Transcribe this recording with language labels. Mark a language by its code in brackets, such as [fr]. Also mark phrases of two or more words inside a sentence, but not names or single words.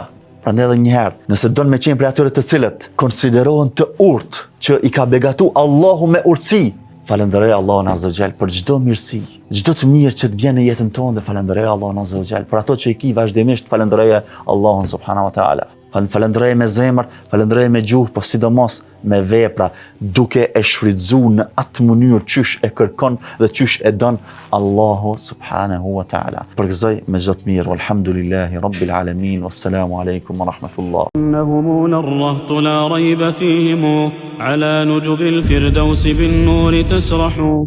[sq] Prandaj edhe një herë, nëse don me qenë prej atyre të cilët konsiderohen të urtë, që i ka begatu Allahu me urtësi, falenderoj Allahun [ar] عز وجل [sq] për çdo mirësi, çdo të mirë që të vjen në jetën tonë, dhe falenderoj Allahun [ar] عز وجل [sq] për ato që i ki vazhdimisht, falenderoj Allahun [ar] سبحانه وتعالى. [sq] Falenderoj me zemër, falenderoj me gjuhë, po sidomos me vepra, duke e shfrytzuar në atë mënyrë qysh e kërkon dhe qysh e don Allahu [ar] سبحانه وتعالى. [sq] Përgëzoj me çdo të mirë, [ar] والحمد لله رب العالمين، والسلام عليكم ورحمة الله. إنهم للرهط لا ريب فيهم على نجب الفردوس بالنور تسرح